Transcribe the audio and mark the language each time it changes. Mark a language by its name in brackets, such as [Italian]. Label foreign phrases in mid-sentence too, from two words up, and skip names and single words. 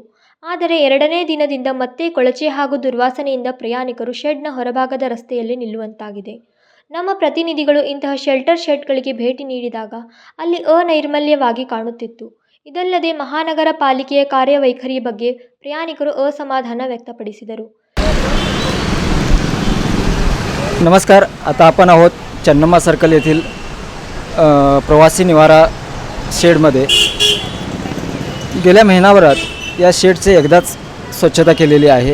[Kannada] ಆದರೆ 2ನೇ ದಿನದಿಂದ ಮತ್ತೆ ಕೊಳಚೆ ಹಾಗೂ ದುರ್ವಾಸನೆಯಿಂದ ಪ್ರಯಾಣಿಕರು ಶೆಡ್ನ ಹೊರಭಾಗದ ರಸ್ತೆಯಲ್ಲೇ ನಿಲ್ಲುವಂತಾಗಿದೆ. ನಮ್ಮ ಪ್ರತಿನಿಧಿಗಳು ಇಂತಹ ಶೆಲ್ಟರ್ ಶೆಡ್ಗಳಿಗೆ ಭೇಟಿ ನೀಡಿದಾಗ ಅಲ್ಲಿ ಅನೈರ್ಮಲ್ಯವಾಗಿ ಕಾಣುತ್ತಿತ್ತು. ಇದಲ್ಲದೆ ಮಹಾನಗರ ಪಾಲಿಕೆಯ ಕಾರ್ಯವೈಖರಿ ಬಗ್ಗೆ प्रयाणिकರು ಅಸಮಾಧಾನ ವ್ಯಕ್ತಪಡಿಸಿದರು. [Marathi] नमस्कार. आता आपण आहोत चन्नम्मा सर्कल येथील प्रवासी निवारा शेडमध्ये. गेल्या महिनाभरात या शेडचे एकदाच स्वच्छता केलेली आहे.